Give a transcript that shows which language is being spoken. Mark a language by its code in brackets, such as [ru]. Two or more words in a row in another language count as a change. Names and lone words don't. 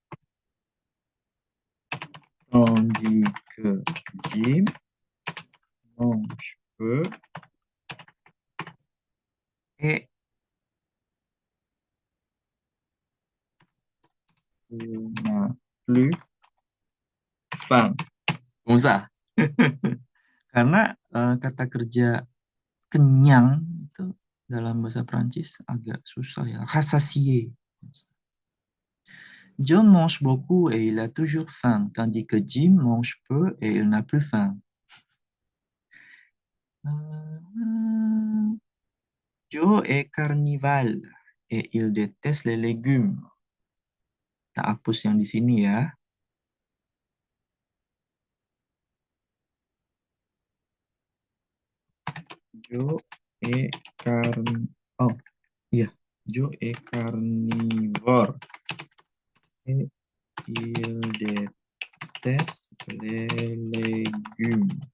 [fr] Tandis que Jim mange peu. Et il n'a plus faim. Comme ça. [id] Karena kata kerja kenyang itu dalam bahasa Prancis agak susah ya. [fr] Rassasié. John mange beaucoup et il a toujours faim, tandis que Jim mange peu et il n'a plus faim. Joe est carnivore et il déteste les légumes. [id] Kita hapus yang di sini ya. [fr] Joe est carnivore. Oh, iya. Joe est carnivore. Et il déteste les légumes.